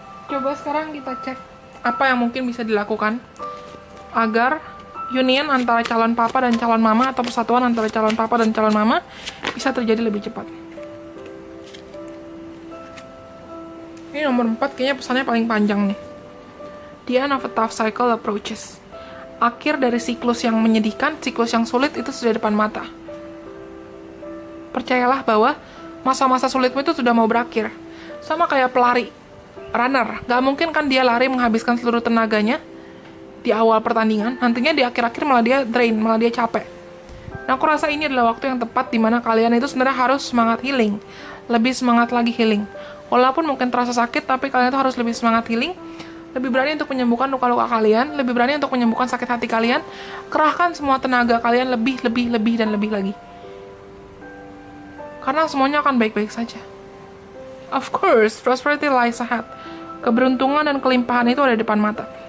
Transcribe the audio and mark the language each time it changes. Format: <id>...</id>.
<id>Coba sekarang kita cek apa yang mungkin bisa dilakukan agar union antara calon papa dan calon mama atau persatuan antara calon papa dan calon mama bisa terjadi lebih cepat. Ini nomor 4 kayaknya pesannya paling panjang nih.</id> <en>The end of a tough cycle approaches.</en> <id>Akhir dari siklus yang menyedihkan, siklus yang sulit itu sudah depan mata. Percayalah bahwa masa-masa sulitmu itu sudah mau berakhir. Sama kayak pelari, runner. Gak mungkin kan dia lari menghabiskan seluruh tenaganya di awal pertandingan. Nantinya di akhir-akhir malah dia drain, malah dia capek. Nah, aku rasa ini adalah waktu yang tepat dimana kalian itu sebenarnya harus semangat healing. Lebih semangat lagi healing. Walaupun mungkin terasa sakit, tapi kalian itu harus lebih semangat healing. Lebih berani untuk menyembuhkan luka-luka kalian, lebih berani untuk menyembuhkan sakit hati kalian, kerahkan semua tenaga kalian lebih dan lebih lagi. Karena semuanya akan baik-baik saja.</id> <en>Of course, prosperity lies ahead.</en> <id>Keberuntungan dan kelimpahan itu ada di depan mata.</id>